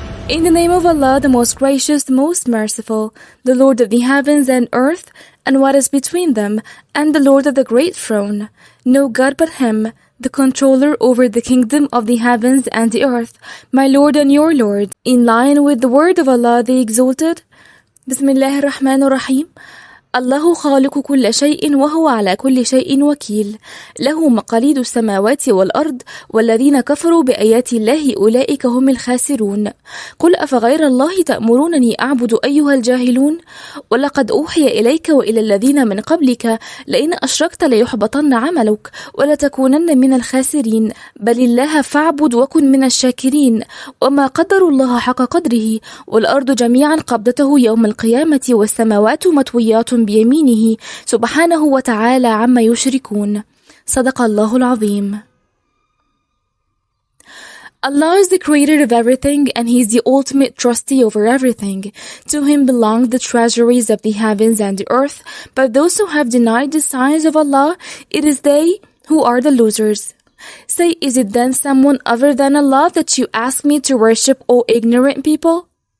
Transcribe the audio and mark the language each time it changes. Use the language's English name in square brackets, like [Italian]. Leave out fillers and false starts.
[English] In the name of Allah, the most gracious, the most merciful, the Lord of the heavens and earth, and what is between them, and the Lord of the great throne. No God but Him, the controller over the kingdom of the heavens and the earth, my Lord and your Lord, in line with the word of Allah the Exalted. Bismillah ar-Rahman ar-Rahim. [Arabic] الله خالق كل شيء وهو على كل شيء وكيل له مقاليد السماوات والأرض والذين كفروا بآيات الله أولئك هم الخاسرون قل أفغير الله تأمرونني أعبد أيها الجاهلون ولقد أوحي إليك وإلى الذين من قبلك لئن أشركت ليحبطن عملك ولتكونن من الخاسرين بل الله فاعبد وكن من الشاكرين وما قدر الله حق قدره والأرض جميعا قبضته يوم القيامة والسماوات مطويات بيمينه سبحانه وتعالى عما يشركون. صدق الله العظيم. [English] Allah is the creator of everything and He is the ultimate trustee over everything. To Him belong the treasuries of the heavens and the earth, but those who have denied the signs of Allah, it is they who are the losers. Say, is it then someone other than Allah that you ask me to worship, O ignorant people?